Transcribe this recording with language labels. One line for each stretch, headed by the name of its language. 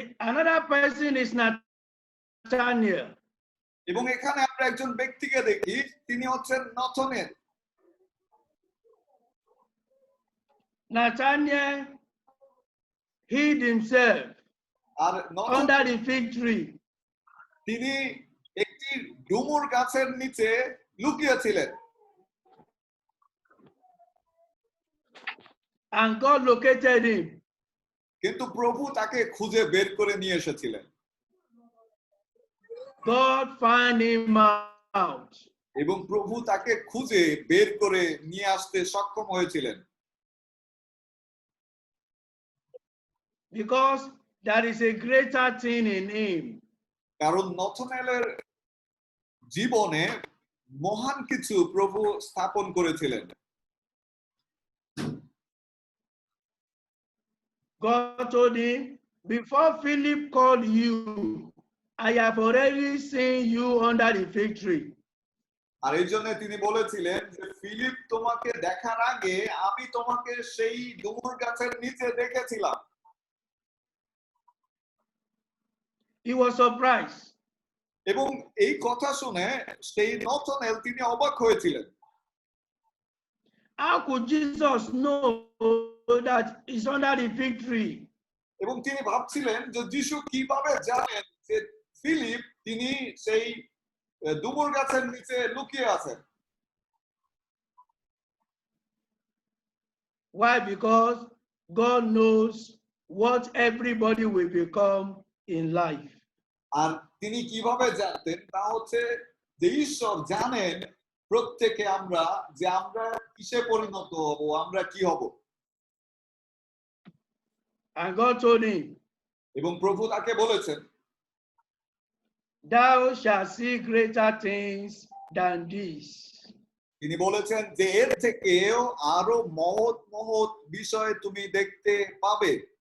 English: Another person is Nathaniel.
Bangla: এবং এখানে আমরা একজন ব্যক্তিকে দেখি, তিনি হচ্ছেন Nathanael.
English: Nathaniel hid himself
Bangla: আর
English: under the fig tree.
Bangla: তিনি একটি ডুমুর গাছের নিচে লুকিয়েছিলেন,
English: And God located him.
Bangla: কিন্তু প্রভু তাকে খুঁজে বের করে নিয়ে এসেছিলেন।
English: God found him out.
Bangla: এবং প্রভু তাকে খুঁজে বের করে নিয়ে আসতে সক্ষম হয়েছিলেন,
English: Because there is a greater thing in him.
Bangla: কারণ নথনেলের জীবনে মহান কিছু প্রভু স্থাপন করেছিলেন।
English: God told him, before Philip called you, I have already seen you under the fig tree.
Bangla: আর এই জন্য তিনি বলেছিলেন যে ফিলিপ তোমাকে দেখার আগে আমি তোমাকে সেই ডুমুর গাছের নিচে দেখেছিলাম।
English: He was surprised.
Bangla: এবং এই কথা শুনে সেই নথনেল তিনি অবাক হয়েছিলেন।
English: How could Jesus know that he's under the fig tree?
Bangla: এবং তিনি ভাবছিলেন যে যিশু কিভাবে জানেন যে ফিলিপ তিনি সেই ডুমুর গাছের নিচে লুকিয়ে আছেন।
English: Why? Because God knows what everybody will become in life.
Bangla: আর তিনি কিভাবে জানতেন তা হচ্ছে যে ঈশ্বর জানেন প্রত্যেকে আমরা যে আমরা কিসে পরিণত হব, আমরা কি হব।
English: And God told him,
Bangla: এবং প্রভু তাকে বলেছেন,
English: thou shalt see greater things than this.
Bangla: তিনি বলেছেন যে এর থেকেও আরো মহৎ মহৎ বিষয় তুমি দেখতে পাবে।